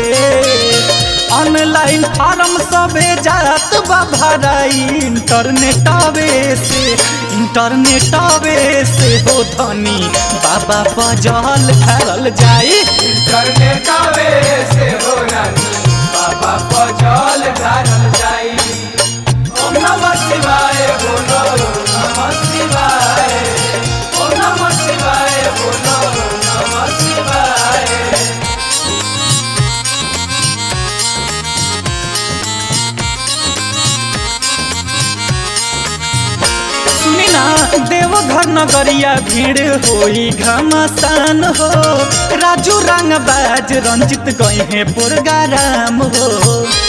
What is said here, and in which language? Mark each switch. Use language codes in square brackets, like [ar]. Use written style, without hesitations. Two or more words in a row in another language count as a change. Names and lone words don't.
[bho] ऑनलाइन फार्म सभे जात बा भराई इंटरनेट आवे से। इंटरनेट आवे से हो धनी बाबा पजल ढारल जाई। इंटरनेटवे से हो रानी बाबा पजल ढारल जाई। [sa] ओम नमः शिवाय बोलो नमः शिवाय, ओम नमः शिवाय बोलो नमः शिवाय। [bho] सुनी ना देवघर नगरिया भीड़ होई घमासान हो, राजू रंग बाज रंजित गए हैं पुरगाराम हो।